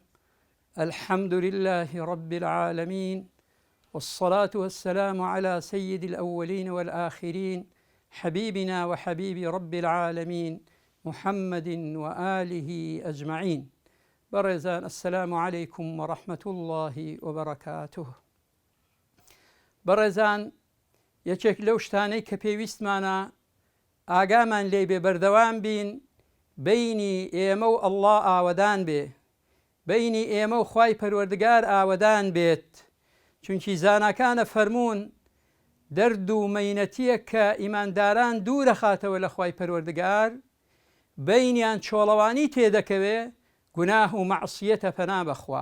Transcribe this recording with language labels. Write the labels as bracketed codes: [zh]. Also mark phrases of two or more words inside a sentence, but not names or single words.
[ar] الحمد لله رب العالمين، والصلاة والسلام على سيد الأولين والآخرين، حبيبنا وحبيب رب العالمين محمد وآله أجمعين. برزان السلام عليكم ورحمة الله وبركاته. [ckb] برزان یەکێک لەو شتانەی کە پێویستمانە ئاگامان لێ بێ بەردەوام بین، بینی ئێمە و ئەڵڵا ئاوەدان بێ، بینی ئێمە و خوای پەروەردگار ئاوەدان بێت. چونکی زاناکانە فەرموون دەرد و مەینەتیە کە ئیمانداران دوورە خاتەوە لە خوای پەروەردگار، بینیان چۆڵەوانی تێدەکەوێ، گوناه و مەعسیەتە پەنا بەخوا.